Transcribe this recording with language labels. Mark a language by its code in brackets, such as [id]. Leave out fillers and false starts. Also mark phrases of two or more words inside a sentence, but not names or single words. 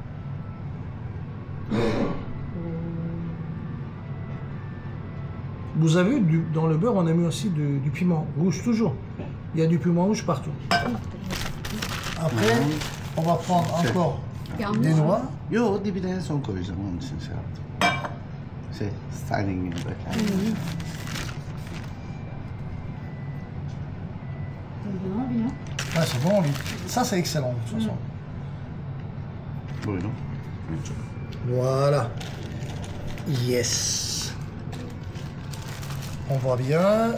[fr] Vous avez vu, dans le beurre, on a mis aussi du piment rouge, toujours. Il y a du piment rouge partout. Après, on va prendre encore des noix. [tr] Yo, dibine en son koyacağım, onun için şey yaptım. Styling gibi böyle. [fr] Ah, c'est bon, ça c'est excellent de toute façon. [tr] Buyurun. [fr] Voilà. Yes. On voit bien.